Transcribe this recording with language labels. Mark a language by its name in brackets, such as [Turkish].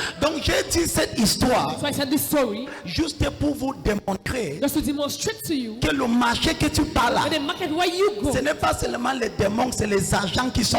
[French] Donc j'ai dit cette histoire [English] So I said this story [French] juste pour vous démontrer [English] just to demonstrate to you [French] que le marché que tu parles là, [English] that the market where you go, [French] ce n'est pas seulement les démons, c'est les agents qui sont